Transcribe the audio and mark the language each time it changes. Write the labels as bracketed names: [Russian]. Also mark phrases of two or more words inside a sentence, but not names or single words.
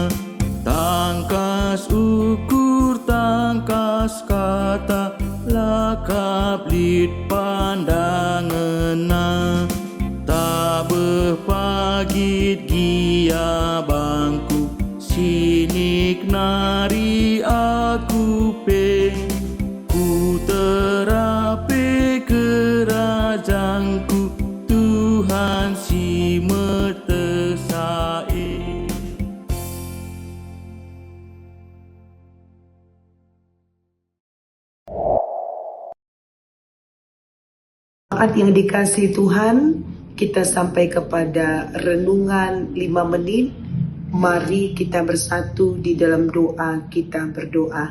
[Batak Karo] tangkas ukur tangkas kata lakap lid pandangena tak berpagit gia bangku sinik nari aku pe ku terape kerajangku Tuhan si mertesae. [Indonesian] Saat yang dikasihi Tuhan, kita sampai kepada renungan 5 menit. Mari kita bersatu di dalam doa, kita berdoa.